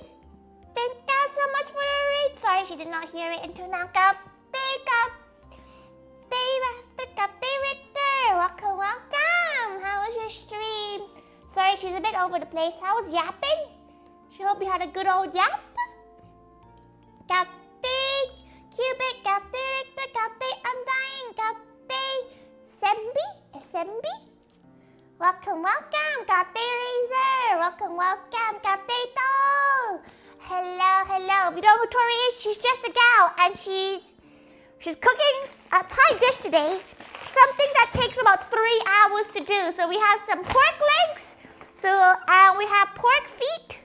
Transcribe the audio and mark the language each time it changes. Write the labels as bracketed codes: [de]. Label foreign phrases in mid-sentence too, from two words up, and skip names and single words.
[en] Thank you so much for the raid. Sorry, she did not hear it until now. Katte. Richter. Welcome. How was your stream? Sorry, she's a bit over the place. How was yapping? She hope you had a good old yap. Katte, Cubic, Katte, Richter, Katte, Undying, Katte, Sembi. Welcome. Katte Razor. Welcome. Katte To. Hello. You know who Tori is? She's just a gal, and she's cooking a Thai dish today. Something that takes about 3 hours to do. So we have some pork legs. So we have pork feet.